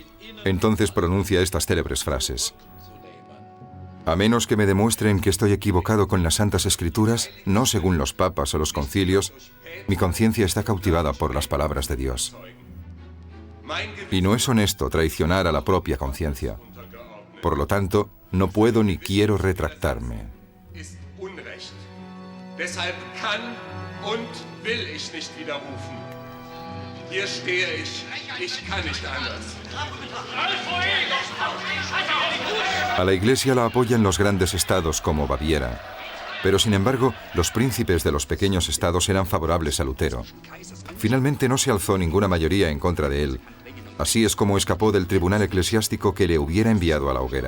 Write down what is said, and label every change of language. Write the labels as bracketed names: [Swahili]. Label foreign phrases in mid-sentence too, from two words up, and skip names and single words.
[Spanish] Entonces pronuncia estas célebres frases. A menos que me demuestren que estoy equivocado con las Santas Escrituras, no según los papas o los concilios, mi conciencia está cautivada por las palabras de Dios. Y no es honesto traicionar a la propia conciencia. Por lo tanto, no puedo ni quiero retractarme. [German] Deshalb kann und will ich nicht widerrufen. Hier stehe ich. Ich kann nicht anders. [Spanish] A la Iglesia la apoyan los grandes estados como Baviera. Pero sin embargo, los príncipes de los pequeños estados eran favorables a Lutero. Finalmente no se alzó ninguna mayoría en contra de él. Así es como escapó del tribunal eclesiástico que le hubiera enviado a la hoguera.